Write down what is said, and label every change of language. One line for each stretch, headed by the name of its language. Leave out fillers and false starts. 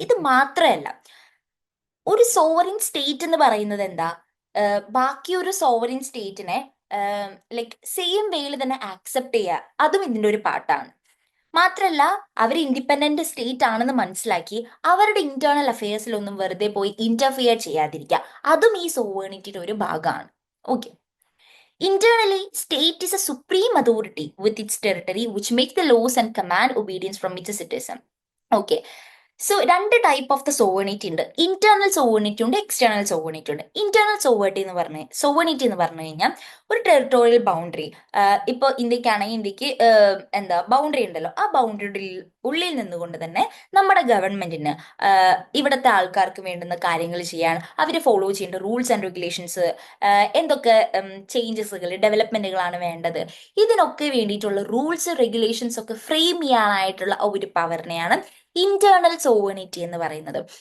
Malayalam: ഇത് മാത്രമല്ല, ഒരു സോവറിൻ സ്റ്റേറ്റ് എന്ന് പറയുന്നത് എന്താ, ബാക്കി ഒരു സോവറിൻ സ്റ്റേറ്റിനെ ലൈക്ക് സെയിം വേയിൽ തന്നെ ആക്സെപ്റ്റ് ചെയ്യുക, അതും ഇതിന്റെ ഒരു പാർട്ടാണ്. മാത്രല്ല, അവർ ഇൻഡിപെൻഡന്റ് സ്റ്റേറ്റ് ആണെന്ന് മനസ്സിലാക്കി അവരുടെ ഇന്റേണൽ അഫയേഴ്സിലൊന്നും വെറുതെ പോയി ഇന്റർഫിയർ ചെയ്യാതിരിക്കുക, അതും ഈ സോവേണിറ്റിയുടെ ഒരു ഭാഗമാണ്.
English: Okay, internally, state is a supreme authority with its territory which makes the laws and command obedience from its citizen.
Malayalam: Okay, so രണ്ട് ടൈപ്പ് ഓഫ് ദ സോവണിറ്റി ഉണ്ട്. ഇന്റേണൽ സോവണിറ്റി ഉണ്ട്, എക്സ്റ്റേണൽ സോവണിറ്റി ഉണ്ട്. ഇന്റേണൽ സോവണിറ്റി എന്ന് പറഞ്ഞു കഴിഞ്ഞാൽ ഒരു ടെറിട്ടോറിയൽ ബൗണ്ടറി. ഇപ്പോൾ ഇന്ത്യക്കാണെങ്കിൽ ഇന്ത്യക്ക് എന്താ ബൗണ്ടറി ഉണ്ടല്ലോ, ആ ബൗണ്ടറി ഉള്ളിൽ നിന്നുകൊണ്ട് തന്നെ നമ്മുടെ ഗവൺമെന്റിന് ഇവിടുത്തെ ആൾക്കാർക്ക് വേണ്ടുന്ന കാര്യങ്ങൾ ചെയ്യാൻ അവർ ഫോളോ ചെയ്യേണ്ട റൂൾസ് ആൻഡ് റെഗുലേഷൻസ്, എന്തൊക്കെ ചേഞ്ചസുകൾ ഡെവലപ്മെന്റുകളാണ് വേണ്ടത്, ഇതിനൊക്കെ വേണ്ടിയിട്ടുള്ള റൂൾസ് റെഗുലേഷൻസ് ഒക്കെ ഫ്രെയിം ചെയ്യാനായിട്ടുള്ള ഒരു പവറിനെയാണ് ഇന്റേണൽ സോവണിറ്റി എന്ന് പറയുന്നത്.